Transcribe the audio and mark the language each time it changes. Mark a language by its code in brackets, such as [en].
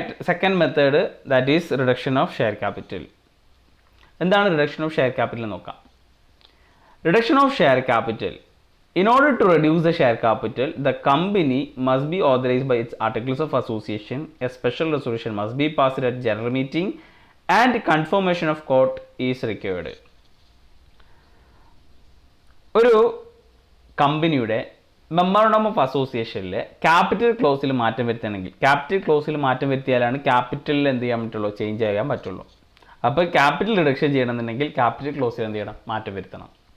[en] Second method that is reduction of share capital. എന്താണ് reduction of share capital നോക്കാം. Reduction of share capital. In order to reduce the share capital, the company must be authorized by its articles of association. A special resolution must be passed at general meeting and confirmation of court is required. [ml] ഒരു കമ്പനിയുടെ memorandum of അസോസിയേഷനിലെ capital ക്ലോസിൽ മാറ്റം വരുത്തണമെങ്കിൽ, capital ക്ലോസിൽ മാറ്റം വരുത്തിയാലാണ് ക്യാപിറ്റലിൽ എന്ത് ചെയ്യാൻ പറ്റുള്ളൂ, change ചെയ്യാൻ പറ്റുള്ളൂ. അപ്പോൾ ക്യാപിറ്റൽ റിഡക്ഷൻ ചെയ്യണമെന്നുണ്ടെങ്കിൽ ക്യാപിറ്റൽ ക്ലോസിൽ എന്ത് ചെയ്യണം, മാറ്റം വരുത്തണം.